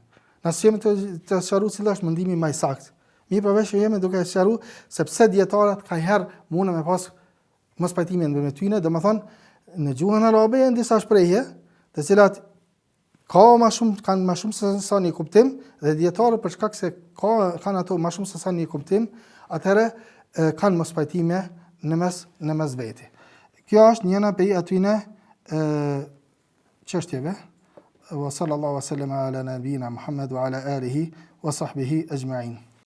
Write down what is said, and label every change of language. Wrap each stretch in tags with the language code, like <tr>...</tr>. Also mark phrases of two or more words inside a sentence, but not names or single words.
<sq>Na jemi të sqaruar cili është mendimi më i saktë. Mi përveç jemi duke sqaruar sepse dietarët kanjëherë mundën me pas mos pajtime ndër tyre, domethënë në gjuhën arabe janë disa shprehje, të cilat kanë më shumë se sa një kuptim dhe dietarët për shkak se kanë ato më shumë se sa një kuptim, atëherë kanë mos pajtime në mes veti. Kjo është njëra prej atyne çështjeve.</sq> <ar>وصلى الله وسلم على نبينا محمد وعلى آله وصحبه أجمعين.</ar>